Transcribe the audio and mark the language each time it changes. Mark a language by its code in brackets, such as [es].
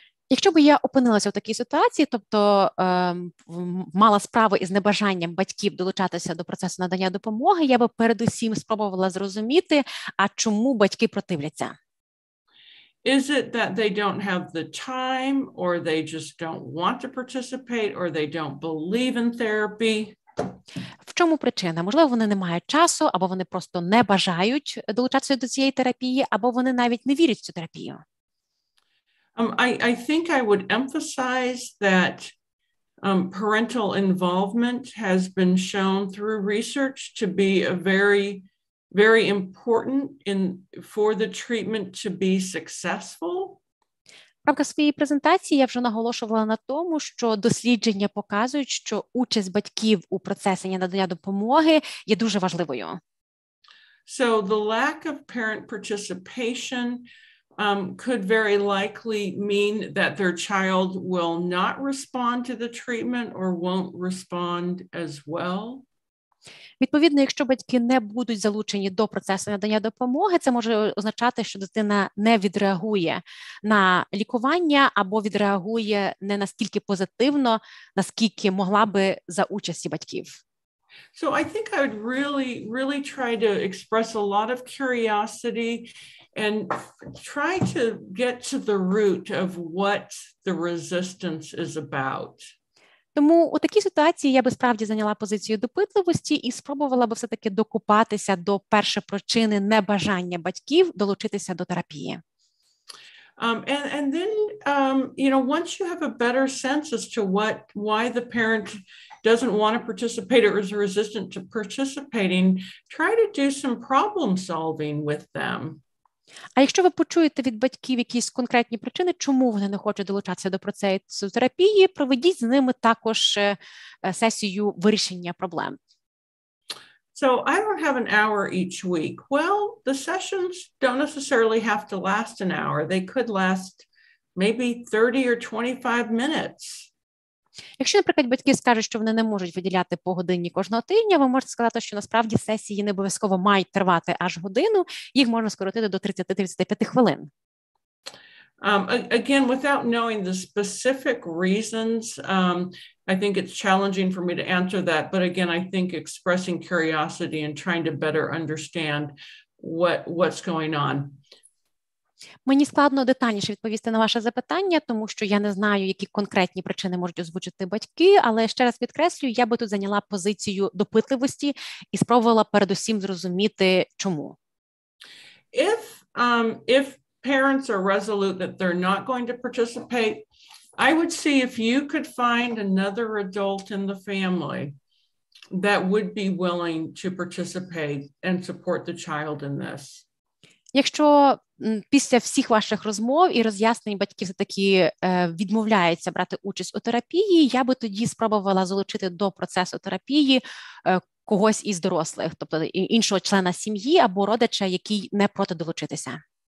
[uk] Якщо б я опинилася в такій ситуації, тобто мала справу із небажанням батьків долучатися до процесу надання допомоги, я би передусім спробувала зрозуміти, а чому батьки противляться. [en] Is it that they don't have the time, or they just don't want to participate, or they don't believe in therapy? [uk] В чому причина? Можливо, вони не мають часу, або вони просто не бажають долучатися до цієї терапії, або вони навіть не вірять в цю терапію. [en] I think I would emphasize that parental involvement has been shown through research to be a very important for the treatment to be successful. [uk] В рамках своєї презентації я вже наголошувала на тому, що дослідження показують, що участь батьків у процесі надання допомоги є дуже важливою. [en] So the lack of parent participation could very likely mean that their child will not respond to the treatment or won't respond as well. [uk] Відповідно, якщо батьки не будуть залучені до процесу надання допомоги, це може означати, що дитина не відреагує на лікування або відреагує не настільки позитивно, наскільки могла би за участі батьків. [en] So I think I would really try to express a lot of curiosity and try to get to the root of what the resistance is about. [uk] Тому у такій ситуації я би справді зайняла позицію допитливості і спробувала би все-таки докопатися до першопричини небажання батьків долучитися до терапії. [en] And then, once you have a better sense as to why the parent doesn't want to participate or is resistant to participating, try to do some problem solving with them. [uk] А якщо ви почуєте від батьків якісь конкретні причини, чому вони не хочуть долучатися до процесу терапії, проведіть з ними також сесію вирішення проблем. [en] So I don't have an hour each week. Well, the sessions don't necessarily have to last an hour. They could last maybe 30 or 25 minutes. [uk] Якщо, наприклад, батьки скажуть, що вони не можуть виділяти по годині кожного тижня, ви можете сказати, що насправді сесії не обов'язково мають тривати аж годину, їх можна скоротити до 30-35 хвилин. [en] Again, without knowing the specific reasons, I think it's challenging for me to answer that. But again, I think expressing curiosity and trying to better understand what's going on. [uk] Мені складно детальніше відповісти на ваше запитання, тому що я не знаю, які конкретні причини можуть озвучити батьки, але ще раз підкреслюю, я би тут зайняла позицію допитливості і спробувала передусім зрозуміти, чому. [en] If parents are resolute that they're not going to participate, I would see if you could find another adult in the family that would be willing to participate and support the child in this. [uk] Якщо після всіх ваших розмов і роз'яснень батьки все-таки відмовляються брати участь у терапії, я би тоді спробувала залучити до процесу терапії когось із дорослих, тобто іншого члена сім'ї або родича, який не проти долучитися.